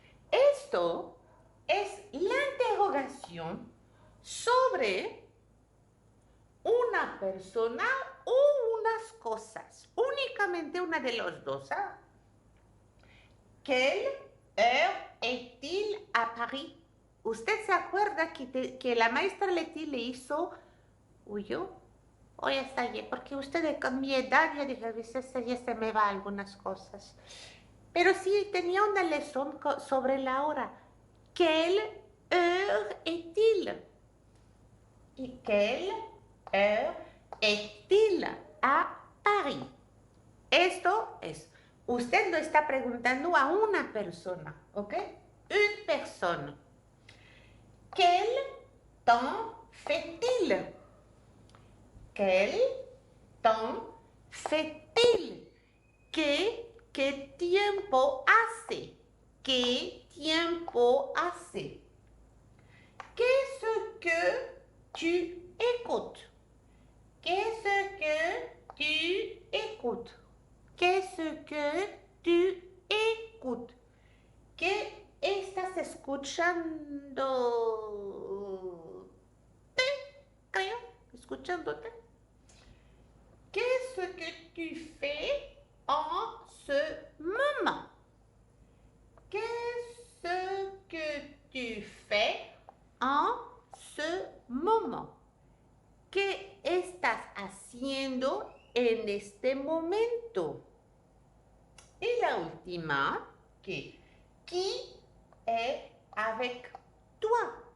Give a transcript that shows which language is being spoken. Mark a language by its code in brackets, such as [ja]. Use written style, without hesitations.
[es] Esto es la interrogación sobre una persona o unas cosas. Únicamente una de los dos. ¿Eh? [fr] ¿Quelle heure est-il à Paris? [es] ¿Usted se acuerda que la maestra Leti le hizo... ¿Huyó? O ya está bien, porque usted con mi edad ya dije, a veces ya se me va algunas cosas. Pero sí, tenía una lección sobre la hora. [fr] ¿Quelle heure est-il? ¿Y quelle heure est-il a Paris? [es] Esto es, usted lo está preguntando a una persona, ¿ok? [fr] Une personne. Quel temps fait-il? Quel temps fait-il? [es] ¿Qué tiempo hace? ¿Qué tiempo hace? [fr] Qu'est-ce que tu écoutes? Qu'est-ce que tu écoutes? Qu'est-ce que tu écoutes? [es] ¿Qué estás escuchando? Creo, escuchándote. [fr] Qu'est-ce que tu fais en ce moment? Qu'est-ce que tu fais en ce moment? [es] ¿Qué estás haciendo en este momento? Y la última, [fr] qui est avec toi?